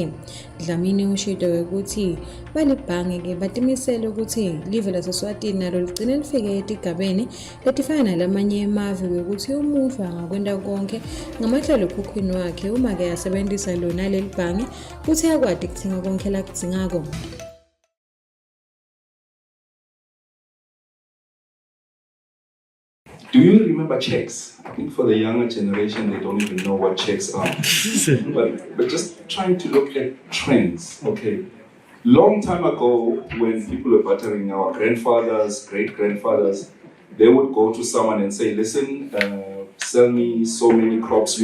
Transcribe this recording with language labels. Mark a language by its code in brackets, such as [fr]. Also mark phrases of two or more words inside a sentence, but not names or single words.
[ss] Dlamini ushito-ke ukuthi balibhange-ke batimisele ukuthi live laseSwatini nalo ligcine lifike etigabeni letifana nalamanye emave ukuthi umuntu angakwenta konke ngamahlelekhukhwini wakhe uma-ke asebentisa lona leli bhange kuthi akwati kuthenga konke lakudzingako. [en] Do you remember checks? I think for the younger generation, they don't even know what checks are. but just trying to look at trends, okay? Long time ago, when people were bartering, our grandfathers, great-grandfathers, they would go to someone and say, listen, sell me so many crops.